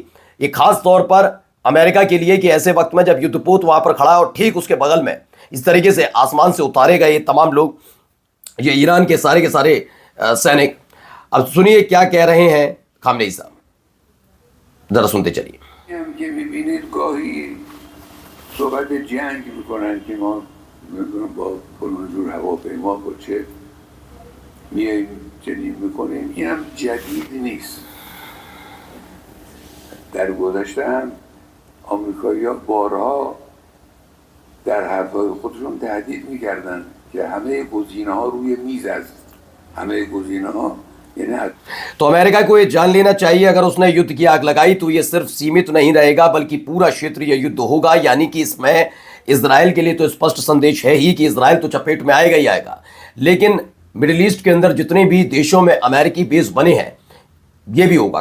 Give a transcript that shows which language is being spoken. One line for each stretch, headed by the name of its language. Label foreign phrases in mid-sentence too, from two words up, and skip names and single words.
Hindi: ये खास तौर पर अमेरिका के लिए कि ऐसे वक्त में जब युद्धपोत वहां पर खड़ा है और ठीक उसके बगल में इस तरीके से आसमान से उतारे गए ये तमाम लोग, ये ईरान के सारे सैनिक। अब सुनिए क्या कह रहे हैं खामनेई साहब, जरा सुनते चलिए।
Persian: که میبینید گاهی صحبت جنگ میکنن که ما با فلان جور هواپیما با چه میاییم چنین میکنیم. این هم جدید نیست. در گذشته هم آمریکایی‌ها بارها در حرفهای خودشون تهدید میکردن که همه گزینه‌ها روی میز است. همه گزینه‌ها یعنی
Hindi: तो अमेरिका को ये जान लेना चाहिए अगर उसने युद्ध की आग लगाई तो ये सिर्फ सीमित नहीं रहेगा बल्कि पूरा क्षेत्रीय युद्ध होगा। यानी कि इसमें इजराइल के लिए तो स्पष्ट संदेश है ही कि इजराइल तो चपेट में आएगा ही आएगा, लेकिन मिडिल ईस्ट के अंदर जितने भी देशों में अमेरिकी बेस बने हैं ये भी होगा।